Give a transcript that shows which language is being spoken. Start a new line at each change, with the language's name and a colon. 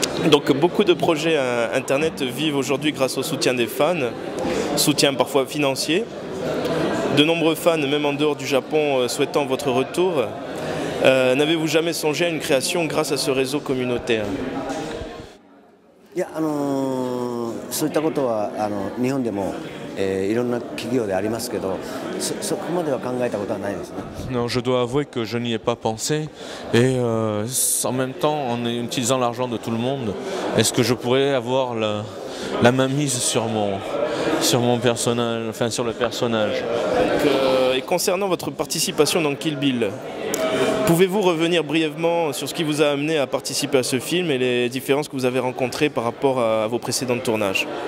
French: Donc beaucoup de projets internet vivent aujourd'hui grâce au soutien des fans, soutien parfois financier. De nombreux fans, même en dehors du Japon, souhaitant votre retour. N'avez-vous jamais songé à une création grâce à ce réseau communautaire?
Japanese: いや、そういったことは日本でもいろんな企業でありますけど、そこまでは考えたことはないですね。
French: Non, je dois avouer que je n'y ai pas pensé. Et en même temps, en utilisant l'argent de tout le monde, est-ce que je pourrais avoir la main mise sur mon personnage, enfin sur le personnage? Et concernant votre participation dans Kill Bill, pouvez-vous revenir brièvement sur ce qui vous a amené à participer à ce film et les différences que vous avez rencontrées par rapport à vos précédents tournages?